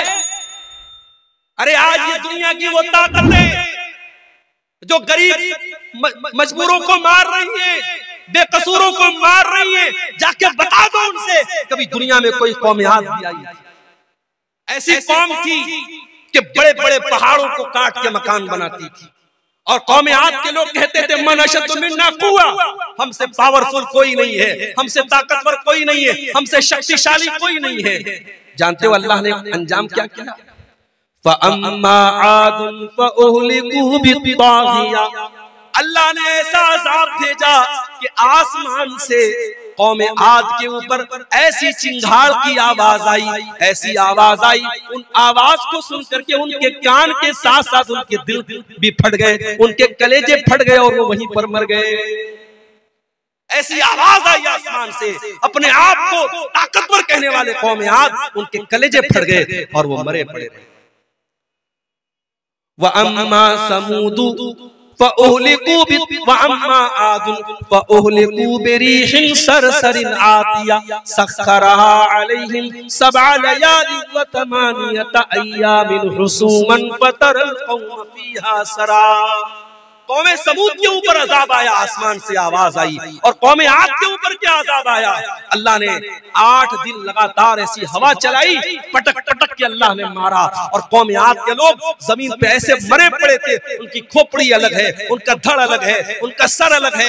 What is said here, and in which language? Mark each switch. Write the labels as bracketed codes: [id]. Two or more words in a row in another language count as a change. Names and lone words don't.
[hi] अरे आज ये दुनिया की वो ताकतें जो गरीब मजबूरों को मार रही है, बेकसूरों को मार रही है, जाके बता दो उनसे कभी दुनिया में कोई कौम आद भी आई? ऐसी कौम थी कि बड़े बड़े पहाड़ों को काट के मकान बनाती थी, और कौम आद के लोग कहते थे [ar] من أشد منا قوة, [hi] हमसे पावरफुल कोई नहीं है, हमसे ताकतवर कोई नहीं है, हमसे शक्तिशाली कोई नहीं है। जानते हो अल्लाह ने अंजाम क्या किया? [ar] فأما عاد فأهلكوا بالطاغية, [hi] अल्लाह ने ऐसा अज़ाब भेजा कि आसमान से कौम आद के ऊपर ऐसी चिंगार की आवाज आई, ऐसी आवाज आई, उन आवाज को सुन करके उनके कान के साथ साथ उनके दिल भी फट गए, उनके कलेजे फट गए और वो वहीं पर मर गए। ऐसी आवाज आई आसमान से, अपने आप को ताकतवर कहने वाले कौम आद, उनके कलेजे फट गए और वो मरे पड़े रहे। [ar] وأما ثمود وأما عاد فأهلكوا بريح صرصر عاتية سخرها عليهم سبع ليال و ثمانية أيام حسوما فترى القوم فيها صرعى. [hi] कौमे समूद के ऊपर अजाब आया, आसमान से आवाज आई, और कौमे आद के ऊपर क्या अजाब आया? अल्लाह ने 8 दिन लगातार ऐसी हवा चलाई, पटक पटक के अल्लाह ने मारा। और कौम आद के लोग जमीन पे ऐसे मरे पड़े थे, उनकी खोपड़ी अलग है, उनका धड़ अलग है, उनका सर अलग है।